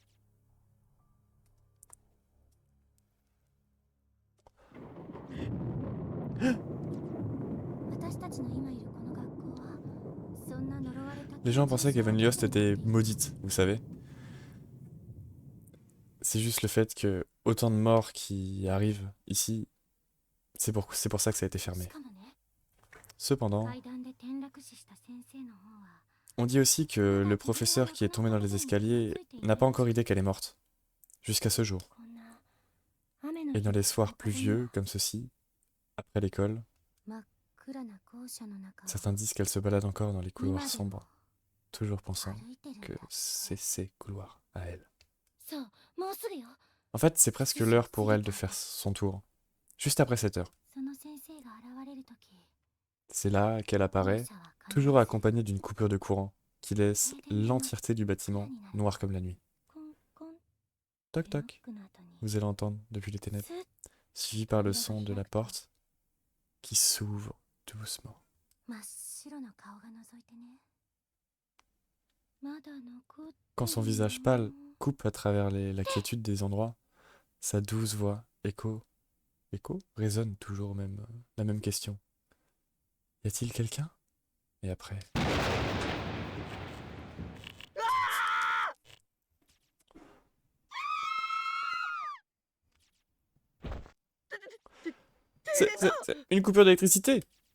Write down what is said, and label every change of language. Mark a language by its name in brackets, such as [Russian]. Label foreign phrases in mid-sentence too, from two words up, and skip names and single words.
[French] Les gens pensaient qu'Evan Yost était maudite, vous savez. C'est juste le fait que autant de morts qui arrivent ici, C'est pour ça que ça a été [Japanese] し [French] fermé. [Japanese] かもね [French] Cependant, [Japanese] 階段で転落死した先生の方は [French] on dit aussi que le professeur qui est tombé dans les escaliers n'a pas encore idée qu'elle est morte. Jusqu'à ce jour. [Japanese] こんな雨の [French] Et [Japanese] 日 [French] dans [Japanese] だ [French] les [Japanese] った [French] soirs [Japanese] 壁に [French] pluvieux, comme ceci, après l'école, [Japanese] 真っ暗な校舎の中を [French] certains disent qu'elle se balade encore dans les [Japanese] 今 [French] couloirs [Japanese] でも [French] sombres, toujours pensant [Japanese] 歩いてるん [French] que [Japanese] だって [French] c'est ses couloirs à elle. [Japanese] そうもうすぐよ [French] En fait, c'est presque l'heure pour elle de faire son tour. Juste après cette heure. [Japanese] その先生が現れるとき [French] C'est là qu'elle [Japanese] 校 [French] apparaît, [Japanese] 舎は必ず [French] toujours accompagnée d'une coupure de courant, qui laisse l'entièreté du bâtiment noir comme la nuit. [Japanese] コンコン [French] Toc [Japanese] ってノッ [French] toc, [Japanese] クの後に [French] vous allez entendre depuis les ténèbres, [Japanese] スッ [French] suivi par le son de la porte qui s'ouvre doucement. [Japanese] 真っ白な顔が覗いてねまだ残って [French] Quand son visage pâle coupe à travers la quiétude des endroits, sa douce voix résonne toujours la même question. Y a-t-il quelqu'un? Et après. C'est une coupure d'électricité!